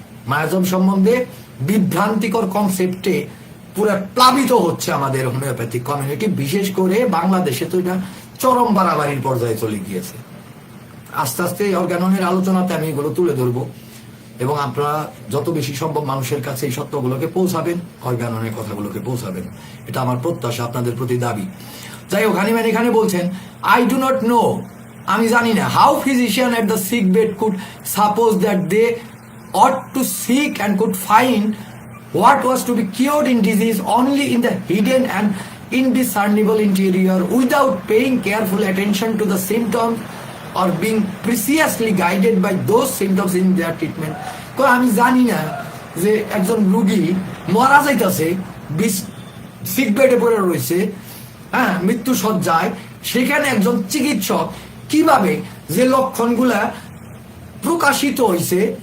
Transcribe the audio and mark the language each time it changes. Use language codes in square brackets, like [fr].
[bn] Miasm সম্বন্ধে বিভ্রান্তিকর কনসেপ্টে পুরো প্লাবিত হচ্ছে আমাদের হোমিওপ্যাথিক কমিউনিটি, বিশেষ করে বাংলাদেশে তো এটা চরম বাড়াবাড়ির পর্যায়ে চলে গিয়েছে। আস্তে আস্তে অর্গাননের আলোচনাতে আমি এগুলো তুলে ধরবো এবং আপনারা যত বেশি সম্ভব মানুষের কাছে এই সত্যগুলোকে পৌঁছাবেন, অর্গাননের কথাগুলোকে পৌঁছাবেন, এটা আমার প্রত্যাশা, আপনাদের প্রতি দাবি। যাই হোক, হানিম্যান এখানে বলছেন, [en] I do not know, [bn] আমি জানি না, [en] How physician at the sick bed could suppose that they ought to seek and could find what was to be cured in disease only in the hidden and indiscernible interior without paying careful attention to the symptoms or being preciously guided by those symptoms in their treatment. [bn] আমি জানি না যে একজন রোগী মারা যাইতেছে, sick বেডে পড়ে রয়েছে, হ্যাঁ, মৃত্যু সজ্জায়, সেখানে একজন চিকিৎসক কিভাবে যে লক্ষণগুলা প্রকাশিত হয়েছে,